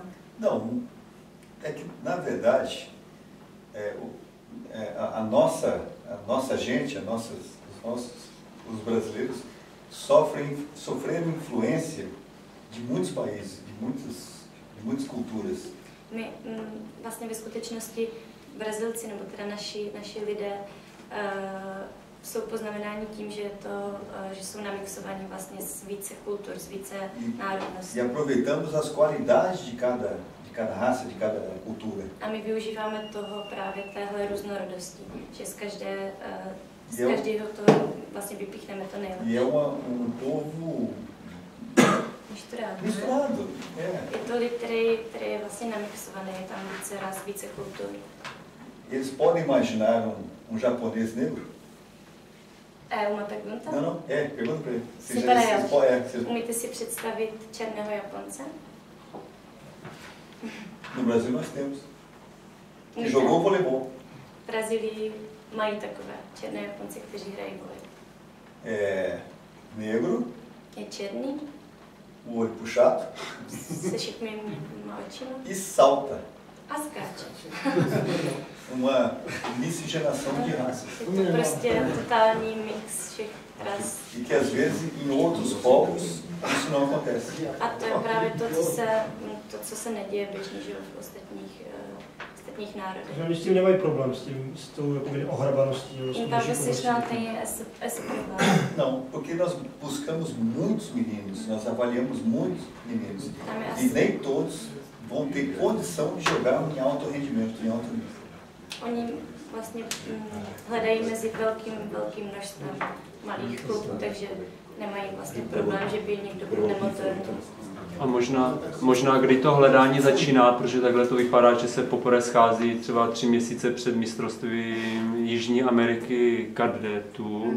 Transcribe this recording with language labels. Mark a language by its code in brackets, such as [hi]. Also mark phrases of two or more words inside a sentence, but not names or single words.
[pt] Não, é que na verdade a nossa gente, os brasileiros sofreram influência de muitos países, de muitas culturas. [cs] My vlastně ve skutečnosti Brazilci, nebo teda naši lidé, jsou poznamenáni tím, že jsou namixovaní vlastně z více kultur, z více národností. [pt] E aproveitamos as qualidades de cada raça, de cada cultura. [cs] A my využíváme toho právě téhle různorodosti, že z každého toho vlastně vypíchneme to nejlepší. [pt] E é povo misturado. [cs] Je to lid, který je vlastně namixovaný, je tam více ras, více kultur. [pt] Eles podem imaginar japonês negro? É uma pergunta? Não, pergunta para ele. [cs] Umíte si představit černého Japonce? [pt] No Brasil nós temos. Que jogou voleibol. [cs] V Brazílii mají takové černé Japonce, kteří hrají volejbal. [pt] É negro. [cs] Je černý. [pt] O olho puxado. [cs] Se šikmými očima. [pt] E salta. [cs] A skáče. [pt] Uma miscigenação de raças. [cs] Je to prostě totální mix všech ras. [pt] E que às vezes em outros povos isso não acontece. [cs] A to je právě to, co se neděje běžně, že v ostatních ostatních národů. Takže oni s tím nemají problém, s tou ohrabaností. [pt] Então vocês não têm esse problema. Não, porque nós buscamos muitos meninos, nós avaliamos muitos meninos. E nem todos vão ter condição de jogar em alto rendimento, em alto nível. [cs] Oni vlastně hledají mezi velkým množstvím malých klubů, takže nemají vlastně problém, že by někdo byl nemotorný. A možná kdy to hledání začíná, protože takhle to vypadá, že se poprvé schází třeba 3 měsíce před mistrovstvím Jižní Ameriky kadetů.